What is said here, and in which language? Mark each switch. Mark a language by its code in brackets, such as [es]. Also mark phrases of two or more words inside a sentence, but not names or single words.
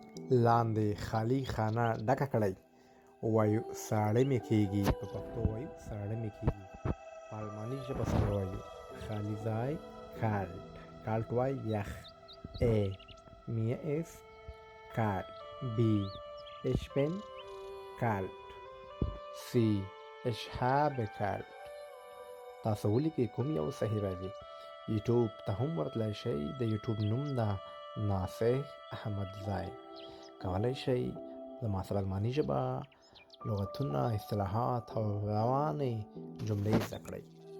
[ps] لاندې خالي خانه ډکه کړئ. وایو ساړه مې کېږي، په پښتو وایو ساړه مې کېږي. په الماني ژبه سره وایو خالي ځای کالت. کالت وایي یخ. [de] A mir ist kalt. B ich bin kalt. C ich habe kalt. [ps] تاسو ولیکئ کوم یو صحیح راځي. یوټیوب ته هم ورتلی شئ. د یوټیوب نوم ده ناصح احمدزی. کولی شئ زما سره الماني ژبه، لغتونه، اصطلاحات او روانې جملې زده کړئ.